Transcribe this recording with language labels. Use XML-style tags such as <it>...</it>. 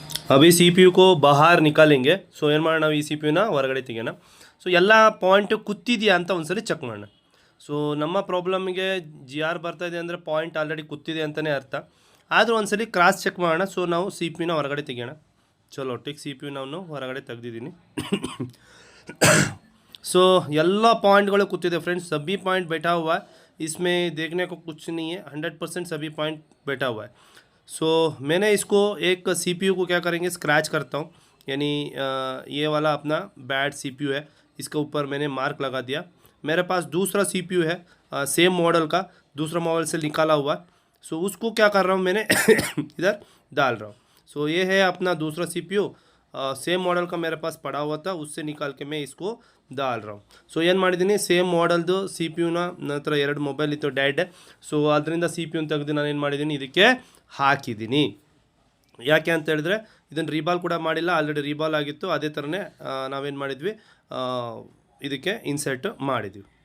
<hi>अभी CPU को बाहर निकालेंगे.</hi> <kn>ಸೊ ಏನು ಮಾಡೋಣ, ನಾವು ಈ CPU ನ ಹೊರಗಡೆ ತೆಗೆಯೋಣ. ಸೊ ಎಲ್ಲ ಪಾಯಿಂಟ್ ಕೂತಿದೆಯಾ ಅಂತ ಒಂದ್ಸರಿ ಚೆಕ್ ಮಾಡೋಣ. ಸೊ ನಮ್ಮ ಪ್ರಾಬ್ಲಮ್ಗೆ GR ಬರ್ತಾ ಇದೆ ಅಂದರೆ ಪಾಯಿಂಟ್ ಆಲ್ರೆಡಿ ಕೂತಿದೆ ಅಂತಲೇ ಅರ್ಥ. ಆದರೂ ಒಂದ್ಸರಿ ಕ್ರಾಸ್ ಚೆಕ್ ಮಾಡೋಣ. ಸೊ ನಾವು CPU ನ ಹೊರಗಡೆ ತೆಗೆಯೋಣ. ಚಲೋ ಟಿಕ್, CPU ನಾನು ಹೊರಗಡೆ ತೆಗೆದಿದ್ದೀನಿ. सो ಎಲ್ಲ ಪಾಯಿಂಟ್ಗಳು ಕೂತಿದೆ ಫ್ರೆಂಡ್ಸ್.</kn> <hi>सभी पॉइंट बैठा हुआ है, इसमें देखने को कुछ नहीं है. 100% सभी पॉइंट बैठा हुआ है. सो मैंने इसको एक CPU को क्या करेंगे, स्क्रैच करता हूँ. यानी ये वाला अपना बैड CPU है, इसके ऊपर मैंने मार्क लगा दिया. मेरे पास दूसरा CPU है सेम मॉडल का, दूसरा मॉडल से निकाला हुआ है. सो उसको क्या कर रहा हूँ मैंने इधर डाल रहा हूँ. सो ये है अपना दूसरा CPU, ಸೇಮ್ ಮಾಡಲ್ का मेरे पास पड़ा हुआ था, उससे निकाल के मैं इसको डाल रहा हूँ.</hi> <kn>ಸೊ ಏನು ಮಾಡಿದ್ದೀನಿ, ಸೇಮ್ ಮಾಡಲ್ದು CPU ನನ್ನ ಹತ್ರ 2 ಮೊಬೈಲ್ ಇತ್ತು ಡ್ಯಾಡ್. ಸೊ ಅದರಿಂದ CPU ತೆಗೆದು ನಾನು ಏನು ಮಾಡಿದ್ದೀನಿ, ಇದಕ್ಕೆ ಹಾಕಿದ್ದೀನಿ. ಯಾಕೆ ಅಂತ ಹೇಳಿದ್ರೆ ಇದನ್ನು ರೀಬಾಲ್ ಕೂಡ ಮಾಡಿಲ್ಲ, ಆಲ್ರೆಡಿ ರೀಬಾಲ್ ಆಗಿತ್ತು. ಅದೇ ಥರನೇ ನಾವೇನು ಮಾಡಿದ್ವಿ, ಇದಕ್ಕೆ ಇನ್ಸರ್ಟ್ ಮಾಡಿದ್ವಿ.</kn>